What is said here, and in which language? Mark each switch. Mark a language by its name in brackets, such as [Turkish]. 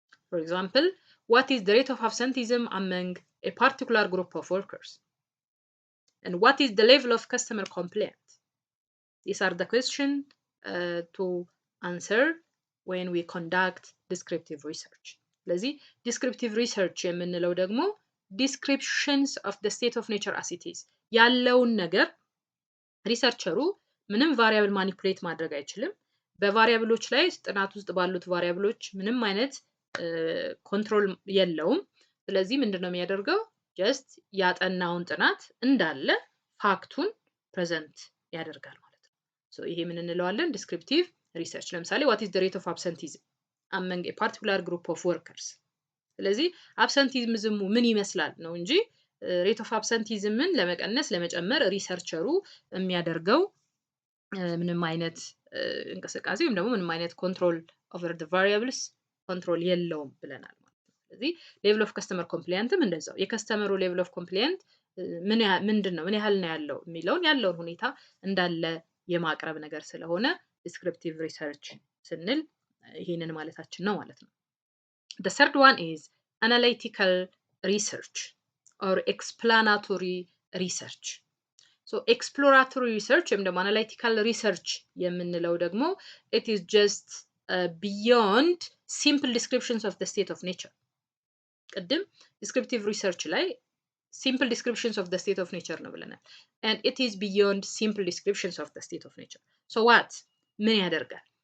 [English] For example, what is the rate of absenteeism among a particular group of workers? And what is the level of customer complaint? These are the questions to answer when we conduct descriptive research. [Amharic] ስለዚህ descriptive research የምንለው ደግሞ [English] descriptions of the state of nature as it is [Amharic] ያለውን ነገር ሪሰርቸሩ ምንም ቫሪያብል ማኒፑሌት ማድረግ አይችልም። በቫሪያብሎች ላይ ጥናት ውስጥ ባሉት ቫሪያብሎች ምንም አይነት ኮንትሮል የለውም። ስለዚህ ምንድነው የሚያደርገው? ጀስት ያጠናውን ጥናት እንዳለ ፋክቱን ፕሬዘንት ያደርጋል ማለት ነው። ሶ ይሄ ምን እንለዋለን? ዲስክሪፕቲቭ ሪሰርች። ለምሳሌ [English] what is the rate of absenteeism among a particular group of workers? [Amharic] ስለዚህ አብሰንቲዝም ምን ይመስላል ነው እንጂ ሬት ኦፍ አብሰንቲዝምን ለመቀነስ ለመጨመር ሪሰርቸሩ የሚያደርገው ምንም አይነት እንቅስቃሴ ወይም ደግሞ ምንም አይነት ኮንትሮል ኦቨር ዘ ቫሪያብልስ ኮንትሮል የለውም ብለናል ማለት ነው። ስለዚህ ሌቭል ኦፍ ከስተመር ኮምፕላያንትም እንደዛው የከስተመሩ ሌቭል ኦፍ ኮምፕላያንት ምንድነው ምን ያህል ነው ያለው የሚለውን ያለውን ሁኔታ እንዳለ የማቅረብ ነገር ስለሆነ ዲስክሪፕቲቭ ሪሰርች ስንል ይሄንን ማለታችን ነው ማለት ነው። [English] The third one is analytical research or explanatory research. So exploratory research [Amharic] ወይም ደግሞ [English] analytical research [Amharic] የምንለው ደግሞ [English] it is just beyond simple descriptions of the state of nature. ቅድም descriptive research ላይ simple descriptions of the state of nature [Amharic] ነው ብለናል. [English] And it is beyond simple descriptions of the state of nature. So what? [Amharic] ምን ያደርጋል?